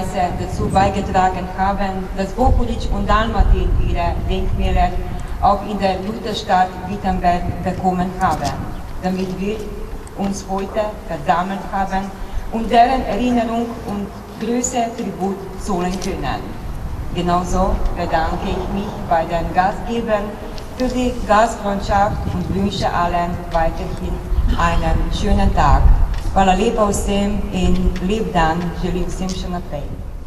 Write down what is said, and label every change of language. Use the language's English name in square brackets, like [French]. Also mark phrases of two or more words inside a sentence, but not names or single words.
[German] dazu beigetragen haben, dass Bohunic und Dalmatin ihre Denkmäler auch in der Lutherstadt Wittenberg bekommen haben, damit wir uns heute versammelt haben und deren Erinnerung und Größe Tribut zollen können. Genauso bedanke ich mich bei den Gastgebern für die Gastfreundschaft und wünsche allen weiterhin einen schönen Tag. [Slovenian] Hvala lepa vsem in lep dan želim vsem še naprej.